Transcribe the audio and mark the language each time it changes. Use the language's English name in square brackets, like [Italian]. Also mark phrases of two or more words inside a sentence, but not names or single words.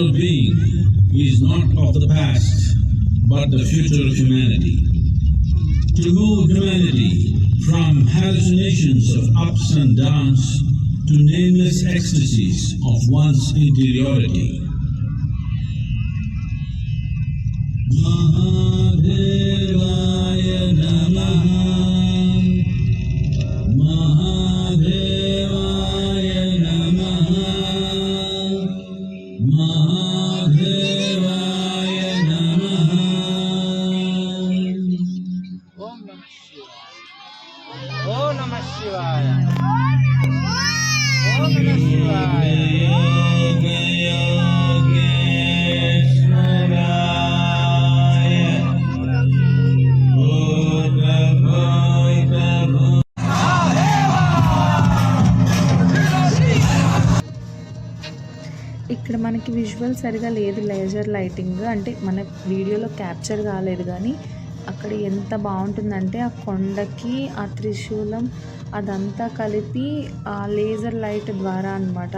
[English] being is not of the past, but the future of humanity. To move humanity from hallucinations of ups and downs to nameless ecstasies of one's interiority. [Sanskrit] महादेवाय नमः. महादेवाय नमः. महादेवाय नमः. ॐ नमः शिवाय. ॐ नमः शिवाय। ॐ नमः शिवाय. योग योगेश्वराय. Bhota Bhota Bhota. [Telugu] ఇక్కడ మనకి విజువల్ సరిగా లేదు, [English] laser lighting [Telugu] అంటే మన వీడియోలో క్యాప్చర్ కాలేదు. కానీ అక్కడ ఎంత బాగుంటుందంటే ఆ కొండకి ఆ త్రిశూలం అదంతా కలిపి ఆ [English] laser light [Telugu] ద్వారా అన్నమాట.